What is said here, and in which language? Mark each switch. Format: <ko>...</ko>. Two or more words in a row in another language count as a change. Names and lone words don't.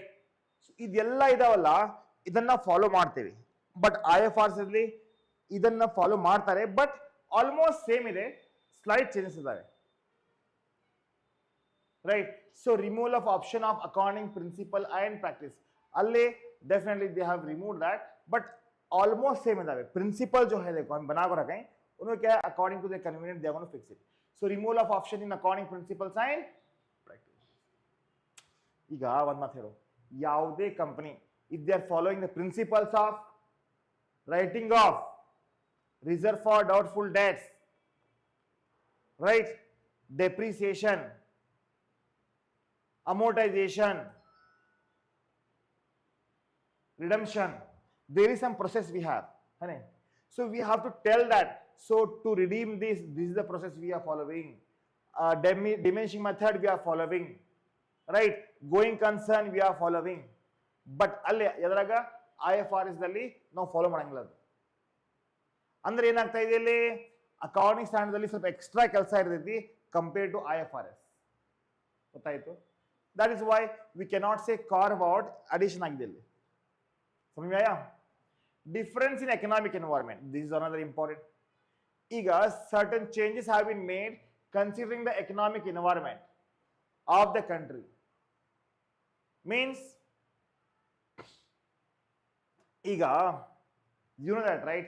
<kn>ಇದೆಲ್ಲ ಇದಾವಲ್ಲ, ಇದನ್ನ ಫಾಲೋ ಮಾಡ್ತೇವೆ. ಬಟ್ IFRS ಅಲ್ಲಿ ಇದನ್ನ ಫಾಲೋ ಮಾಡ್ತಾರೆ, ಬಟ್</kn> <en>almost same</en> <kn>ಇದೆ,</kn> <en>slight changes</en> <kn>ಇದಾವೆ, ರೈಟ್?</kn> <en>So removal of option of accounting principle and practice, ಅಲ್ಲಿ definitely they have removed that, but almost same है.</en> <hi>प्रिंसिपल जो है देखो हम बना कर रखें, उन्होंने क्या है,</hi> <en>according to the convenient they are going to fix it. So removal of option in accounting principles and practice.</en> <kn>ಈಗ ಒಂದು ಮಾತು ಹೇಳು, ಯಾವುದೇ ಕಂಪನಿ</kn> <en>if they are following the principles of writing off, reserve for doubtful debts, right, depreciation, amortization, redemption, there is some process we have, so we have to tell that, so to redeem this is the process we are following, diminishing method we are following, right, going concern we are following.</en> <kn>ಬಟ್ ಅಲ್ಲಿ ಎದ್ರಾಗ IFRS ದಲ್ಲಿ ನಾವು ಫಾಲೋ ಮಾಡಂಗಿಲ್ಲ. ಅದು ಅಂದ್ರೆ ಏನಾಗ್ತಾ ಇದೆ, ಇಲ್ಲಿ</kn> <en>accounting standard</en> <kn>ಅಲ್ಲಿ ಸ್ವಲ್ಪ ಎಕ್ಸ್ಟ್ರಾ ಕೆಲಸ ಇರ್ತೈತಿ,</kn> <en>compared to IFRS. ಗೊತ್ತಾಯ್ತು? That is why we cannot say carve out addition</en> <kn>ಆಗಿದೆ ಇಲ್ಲಿ.</kn> <hi>समझ में आया?</hi> <en>Difference in economic environment. This is another important. ಈಗ certain changes have been made considering the economic environment of the country. Means ಈಗ you know that, right?</en>